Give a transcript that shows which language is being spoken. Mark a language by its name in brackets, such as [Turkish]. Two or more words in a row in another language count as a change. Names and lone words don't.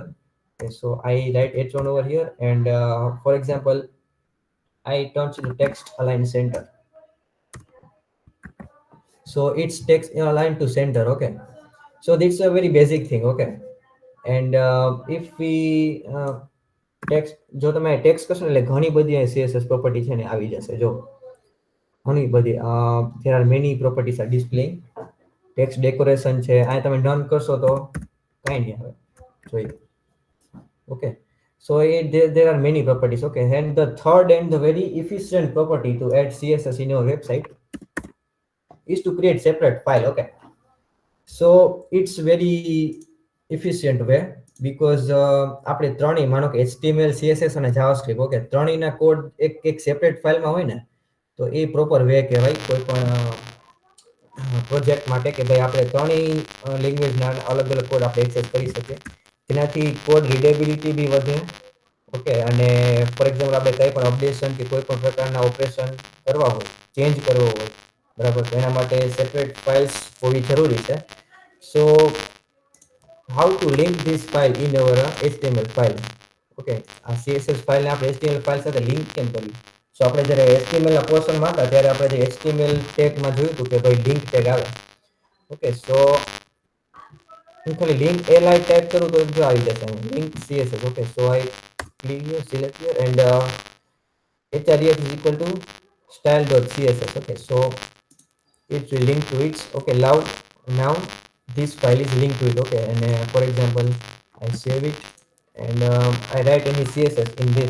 [English] Okay, so I write H1 over here and for example I turn to the text align center, so it's text aligned to center. Okay, so this is a very basic thing. Okay, and if we [Gujarati] ટેક્સ્ટ જો તમે ટેક્સ્ટ કરશો એટલે ઘણી બધી CSS પ્રોપર્ટી છે ને આવી જશે. જો ઘણી બધી [English] there are many properties are displaying. text decoration [Gujarati] છે, આ તમે ડન કરશો તો કાંઈ નહીં આવે. જોઈએ. [English] Okay, so there are many properties. Okay, and the third and the very efficient property to add CSS in your website is to create separate file. Okay, so it's very efficient way because [Gujarati] આપણે ત્રણેય માનો કે HTML CSS અને JavaScript, ઓકે, ત્રણેયના કોડ એક [English] separate fileમાં [Gujarati] હોય ને, તો એ [English] proper way [Gujarati] કહેવાય કોઈ પણ પ્રોજેક્ટ માટે કે ભાઈ આપણે ત્રણેય લેંગ્વેજના અલગ અલગ કોડ આપણે એક્સેસ કરી શકીએ. તેનાથી [English] code readability [Gujarati] બી વધે. ઓકે, અને [English] for example [Gujarati] આપણે કંઈ પણ અપડેશન કે કોઈ પણ પ્રકારના ઓપરેશન કરવા હોય, ચેન્જ કરવો હોય બરાબર, તો એના માટે [English] separate files [Gujarati] હોવી જરૂરી છે. [English] સો how to link this file in our HTML file. [Gujarati] Okay, આ CSS ફાઇલ ને આપણે HTML ફાઇલ સાથે લિંક કેમ કરવી? સો આપણે જ્યારે HTML ના પોર્શનમાં હતા ત્યારે આપણે જે HTML ટેગમાં જોયું હતું કે ભાઈ [English] link tag [Gujarati] આવે. ઓકે, સો હું ખાલી લિંક li ટાઈપ કરું તો જો આવી જશે લિંક CSS. ઓકે, સો [English] I click here, select here and href is equal to style.css. Okay, so it will link to it. Okay, now this file is linked to it. Okay, and for example I save it and I write any CSS in this.